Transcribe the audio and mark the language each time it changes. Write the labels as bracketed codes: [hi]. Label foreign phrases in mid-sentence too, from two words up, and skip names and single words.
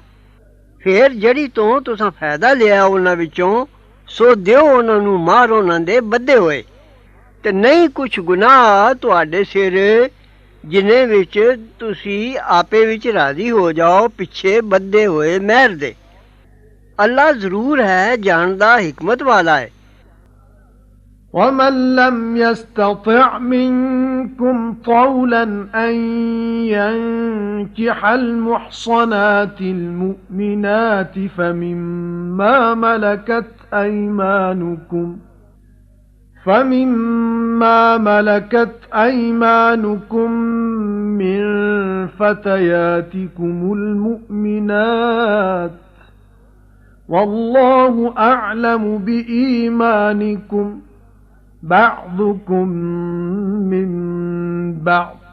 [pa] ਫਿਰ ਜਿਹੜੀ ਤੋਂ ਤੁਸੀਂ ਫਾਇਦਾ ਲਿਆ ਉਹਨਾਂ ਵਿੱਚੋਂ ਸੋ ਦਿਓ ਉਹਨਾਂ ਨੂੰ ਮਾਰ ਉਹਨਾਂ ਦੇ ਬੱਧੇ ਹੋਏ ਤੇ ਨਹੀਂ ਕੁਛ ਗੁਨਾਹ ਤੁਹਾਡੇ ਸਿਰ ਜਿਨ੍ਹਾਂ ਵਿੱਚ ਤੁਸੀਂ ਆਪੇ ਵਿੱਚ ਰਾਜ਼ੀ ਹੋ ਜਾਓ ਪਿੱਛੇ ਬੱਧੇ ਹੋਏ ਮਹਿਰ ਦੇ। ਅੱਲਾ ਜ਼ਰੂਰ ਹੈ ਜਾਣਦਾ ਹਕਮਤ ਵਾਲਾ ਹੈ। [ar] وَمَن لَّمْ يَسْتَطِعْ مِنكُمْ طَوْلًا أَن يَنكِحَ الْمُحْصَنَاتِ الْمُؤْمِنَاتِ فَمِمَّا مَلَكَتْ أَيْمَانُكُم مِّن فَتَيَاتِكُمُ الْمُؤْمِنَاتِ وَاللَّهُ أَعْلَمُ بِإِيمَانِكُمْ بعضكم من بعض